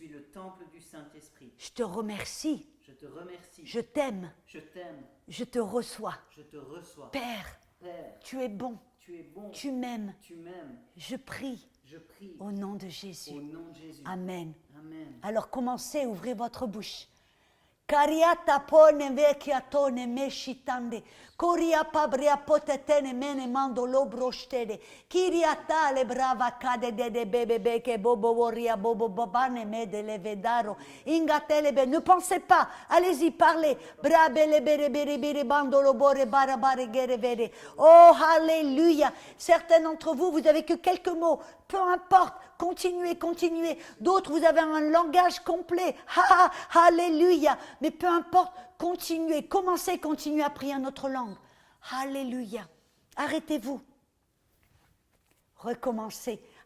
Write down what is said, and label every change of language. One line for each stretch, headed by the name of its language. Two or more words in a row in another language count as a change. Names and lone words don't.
French: Je te remercie. Je t'aime. Je te reçois. Père, tu es bon. Tu m'aimes. Je prie. Au nom de Jésus. Amen. Alors commencez à ouvrir votre bouche. Cariata pone vecchia tone meshitande, coria pabria potetene mene mando lobrostede, kiria tale brava cade de bebe que bobo voria bobo babane me de levedaro, ingatelebe, ne pensez pas, allez-y, parlez, brabele bere bere bere bando lobore barabare gere vere, oh alléluia, certains d'entre vous, vous avez que quelques mots, peu importe, continuez, continuez. D'autres, vous avez un langage complet. Alléluia. Mais peu importe, continuez. Commencez, continuez à prier en notre langue. Alléluia. Arrêtez-vous. Recommencez.